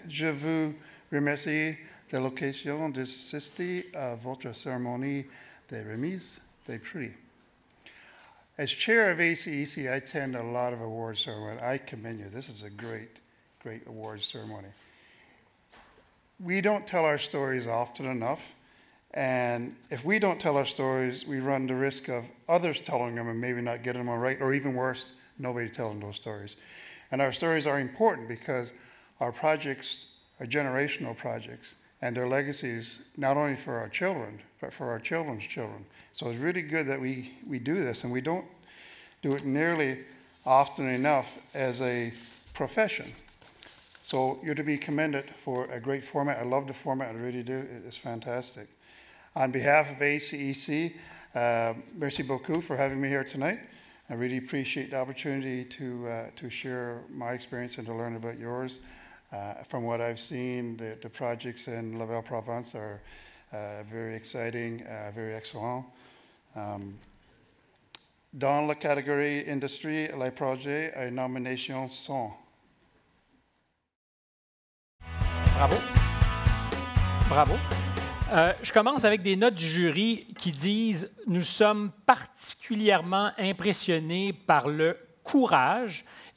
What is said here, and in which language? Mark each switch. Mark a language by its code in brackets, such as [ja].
[fr] Je vous remercie de l'occasion d'assister à votre cérémonie de remise des prix. [en] As chair of ACEC, I attend a lot of award ceremonies. I commend you. This is a great, great award ceremony. We don't tell our stories often enough, and if we don't tell our stories, we run the risk of others telling them and maybe not getting them right, or even worse, nobody telling those stories. And our stories are important because our projects are generational projects, and their legacies, not only for our children, but for our children's children. So it's really good that we do this, and we don't do it nearly often enough as a profession. So you're to be commended for a great format. I love the format, I really do. It's fantastic. On behalf of ACEC, [fr] merci beaucoup [en] for having me here tonight. I really appreciate the opportunity to share my experience and to learn about yours. From what I've seen, the projects in La Belle-Province are very exciting, very excellent. [fr] Dans la catégorie industrie, les projets à nomination sont. Bravo. Bravo. Je commence avec des notes du jury qui disent « Nous sommes particulièrement impressionnés par le courage ».